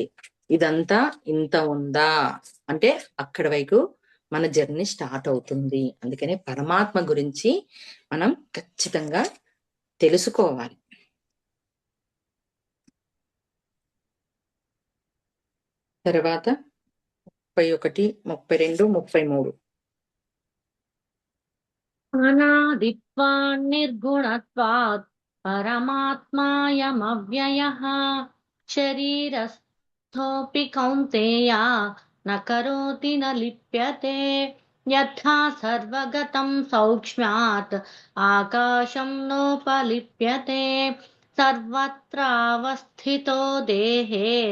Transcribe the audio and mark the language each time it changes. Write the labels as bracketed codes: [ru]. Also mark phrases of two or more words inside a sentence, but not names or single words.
[te] ఇదంతా ఇంత ఉందా అంటే అక్కడ వైపు మన [en] journey start [te] అవుతుంది. అందుకనే పరమాత్మ గురించి మనం ఖచ్చితంగా తెలుసుకోవాలి. తర్వాత 31, 32, 33. [sa] अनादित्वान् निर्गुणत्वात् परमात्मायमव्ययः शरीरस्थोऽपि कौन्तेय न करोति न लिप्यते यथा सर्वगतं सौक्ष्म्यात् आकाशं नोपलिप्यते सर्वत्रावस्थितो देहे